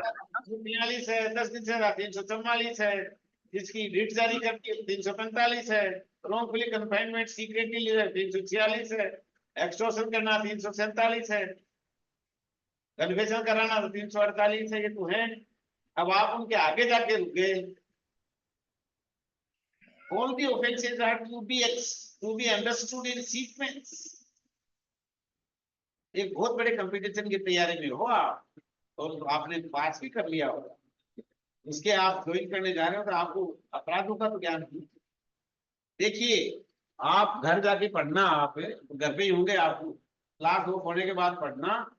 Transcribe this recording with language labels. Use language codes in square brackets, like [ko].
[hi] 342 है, 10 दिन से 344 है, जिसकी रिट जारी करके 345 है, [en] wrongfully confinement secretly [hi] 346 है, एक्सटॉर्शन करना 347 है, कन्फेशन कराना 348 है। ये तो है। अब आप उनके आगे जाके रुक गए। [en] All the offenses are to be understood in sequence. [hi] एक बहुत बड़े कंपटीशन की तैयारी में हो आप, और आपने पास भी कर लिया होगा, उसके आप ज्वाइन करने जा रहे हो तो आपको अपराधों का तो ज्ञान नहीं। देखिए, आप घर जाके पढ़ना, आप घर पे ही होंगे, आपको क्लास हो होने के बाद पढ़ना।